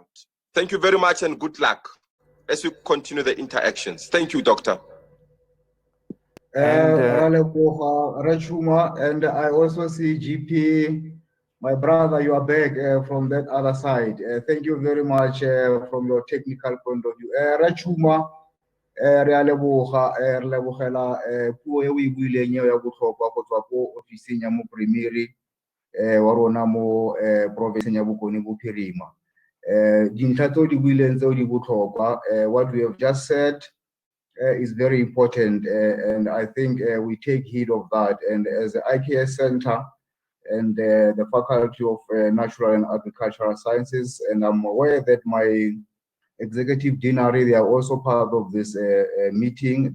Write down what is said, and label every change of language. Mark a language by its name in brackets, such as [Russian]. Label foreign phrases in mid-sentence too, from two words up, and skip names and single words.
[English] Thank you very much and good luck as we continue the interactions. Thank you, Doctor. And I also see GP, my brother, you are back from that other side. Thank you very much from your technical point of view. [Tswana] Rachuma, re a leboga re lebogela puo e o e buileng ya botlhokwa go tswa ko ofising ya mopremiri wa rona mo province ya Bokone Bophirima. Dintlha tse o di buileng tse o di botlhokwa, [English] what we have just said is very important, and I think we take heed of that. And as the IKS Center and the Faculty of Natural and Agricultural Sciences, and I'm aware that my executive deanery, they are also part of this meeting.